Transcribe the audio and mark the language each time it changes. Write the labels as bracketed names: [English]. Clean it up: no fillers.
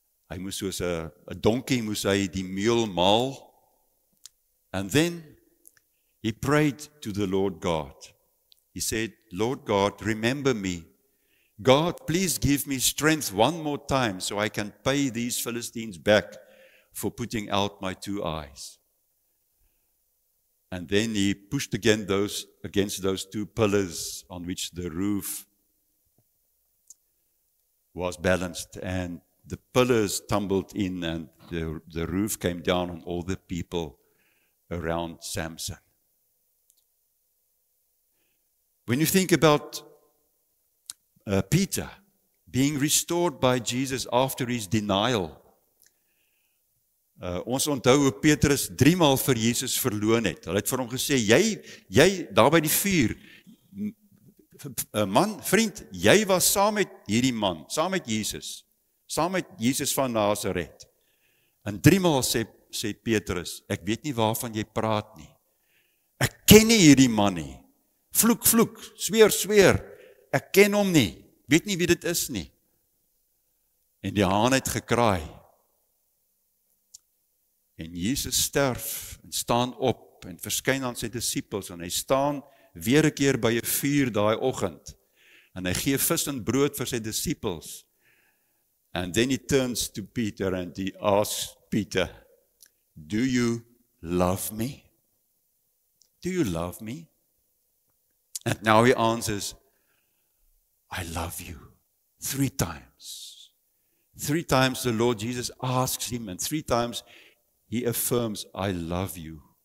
[Afrikaans] Hy moes soos 'n donkie moes hy die meel maal. [English] And then he prayed to the Lord God. He said, Lord God, remember me. God, please give me strength one more time so I can pay these Philistines back for putting out my 2 eyes. And then he pushed against those 2 pillars on which the roof was balanced, and the pillars tumbled in and the roof came down on all the people around Samson. When you think about Peter being restored by Jesus after his denial, [Afrikaans] ons onthou hoe Petrus 3 maal vir Jesus verloon het. Hulle het vir hom gesê, jy daar by die vuur, man, vriend, jy was saam met hierdie man, saam met Jesus van Nazaret. En 3 maal sê Petrus, ek weet nie waarvan jy praat nie. Ek ken nie hierdie man nie. Vloek, sweer, ek ken hom nie, weet nie wie dit is nie. En die haan het gekraai. En Jesus sterf en staan op en verskyn aan sy disippels en hy staan weer 'n keer by 'n vuur daai oggend en hy gee vis en brood vir sy disippels. [English] And then he turns to Peter and he asks Peter, "Do you love me? Do you love me?" And now he answers, "I love you." 3 times. 3 times the Lord Jesus asks him, and 3 times he affirms, "I love you."